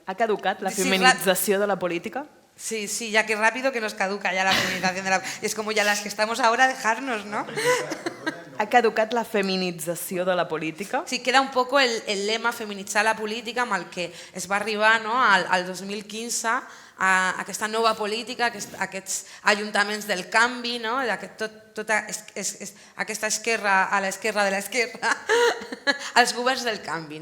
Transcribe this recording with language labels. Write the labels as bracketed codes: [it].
[ca] Ha caducat la feminització de la política? [es] Sí, ya que rápido que nos caduca ya la feminización de la... Es como ya las que estamos ahora, dejarnos, ¿no? [ca] Ha caducat la feminització de la política? [es] Sí, que era un poco el lema [ca] feminitzar la política amb el que es va arribar al 2015 a aquesta nova política, aquests ajuntaments del canvi, tota aquesta esquerra a l'esquerra de l'esquerra, els governs del canvi.